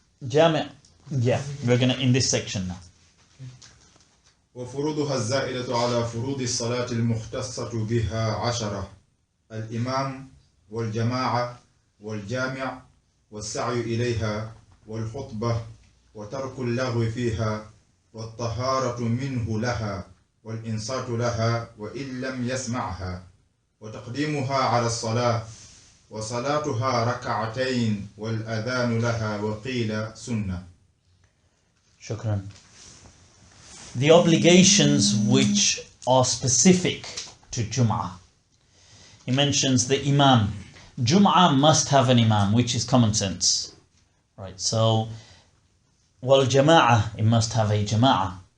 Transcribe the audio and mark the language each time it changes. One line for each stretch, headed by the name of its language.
English: Jami', yeah, we're going to in this section now.
Arabic: وفروضها الزائدة على فروض الصلاة المختصة بها 10: الإمام والجماعة والجامع والسعي إليها والخطبة وترك اللغو فيها والطهارة منه لها والإنصات لها وإن لم يسمعها وتقديمها على الصلاة وصلاتها ركعتين والأذان لها وقيل سنة. Shukran.
English: The obligations which are specific to Jum'ah. He mentions the Imam. Jum'ah must have an Imam, which is common sense. Right, so, wal Jama'ah, it must have a Jama'ah.